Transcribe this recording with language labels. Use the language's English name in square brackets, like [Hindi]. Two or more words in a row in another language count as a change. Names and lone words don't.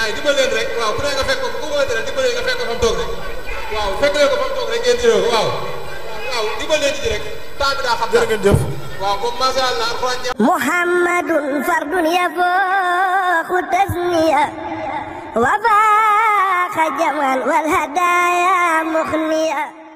[Wolof] yi dimbal leen rek waaw ku ne nga fekk ko ku wëlate rek dimbal leen nga fekk ko fa mu toog rek waaw fekk leen ko fa mu toog rek ngeen jëloo ko waaw dimbal leen ci rek temps bi daa xam jërë ngeen jëf. waaw moom [Arabic] ما شاء الله [Wolof] alxuraan [Arabic] محمد فرد يفوق تسنية وفاق جمال والهدايا مخنية.